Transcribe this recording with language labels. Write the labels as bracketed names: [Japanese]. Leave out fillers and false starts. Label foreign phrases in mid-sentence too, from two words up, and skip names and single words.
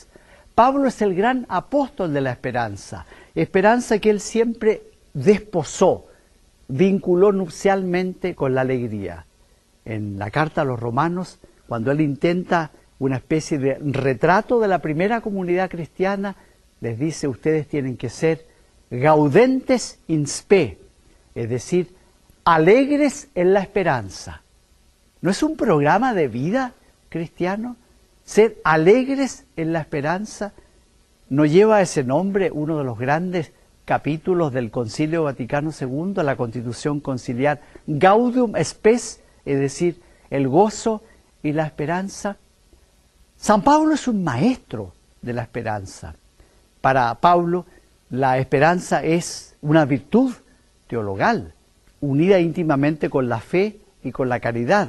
[Spanish] Pablo es el gran apóstol de la esperanza, esperanza que él siempre desposó, vinculó nupcialmente con la alegría. En la carta a los Romanos, cuando él intenta una especie de retrato de la primera comunidad cristiana, les dice, ustedes tienen que ser [Latin] gaudentes in spe, [Spanish] es decir, alegres en la esperanza. ¿No es un programa de vida cristiano? ser alegres en la esperanza. ¿No lleva ese nombre uno de los grandes capítulos del Concilio Vaticano II, la Constitución Conciliar? [Latin] Gaudium spes, [Spanish] es decir, el gozo y la esperanza. San Pablo es un maestro de la esperanza. Para Pablo, la esperanza es una virtud teologal, unida íntimamente con la fe y con la caridad.